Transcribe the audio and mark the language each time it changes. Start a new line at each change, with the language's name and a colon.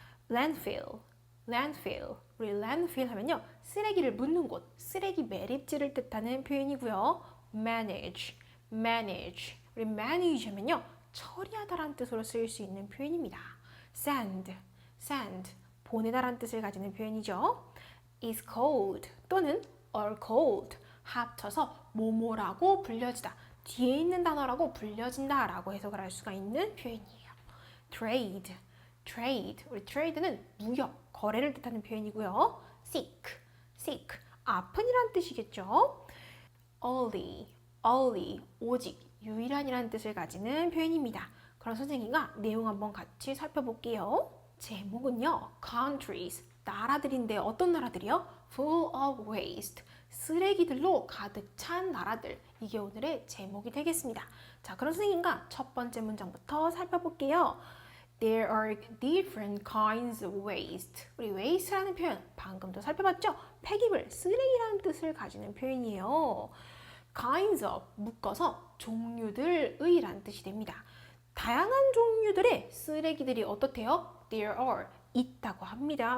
English: landfill, landfill.
Korean: 우리
English: landfill
Korean: 하면요. 쓰레기를 묻는 곳, 쓰레기 매립지를 뜻하는 표현이고요.
English: manage, manage.
Korean: 우리
English: manage
Korean: 하면요. 처리하다라는 뜻으로 쓰일 수 있는 표현입니다.
English: send, send.
Korean: 보내다라는 뜻을 가지는 표현이죠.
English: is cold 또는 are cold.
Korean: 합쳐서 뭐뭐라고 불려지다. 뒤에 있는 단어라고 불려진다 라고 해석을 할 수가 있는 표현이에요.
English: trade, trade.
Korean: 우리 trade는 무역, 거래를 뜻하는 표현이고요.
English: sick, sick.
Korean: 아픈이란 뜻이겠죠.
English: only, only.
Korean: 오직, 유일한이라는 뜻을 가지는 표현입니다. 그럼 선생님과 내용 한번 같이 살펴볼게요. 제목은요. countries, 나라들인데 어떤 나라들이요?
English: full of waste,
Korean: 쓰레기들로 가득 찬 나라들. 이게 오늘의 제목이 되겠습니다. 자, 그럼 선생님과 첫 번째 문장부터 살펴볼게요.
English: There are different kinds of waste.
Korean: 우리 waste라는 표현 방금도 살펴봤죠? 폐기물, 쓰레기라는 뜻을 가지는 표현이에요.
English: kinds of
Korean: 묶어서 종류들의라는 뜻이 됩니다. 다양한 종류들의 쓰레기들이 어떻대요?
English: There are
Korean: 있다고 합니다.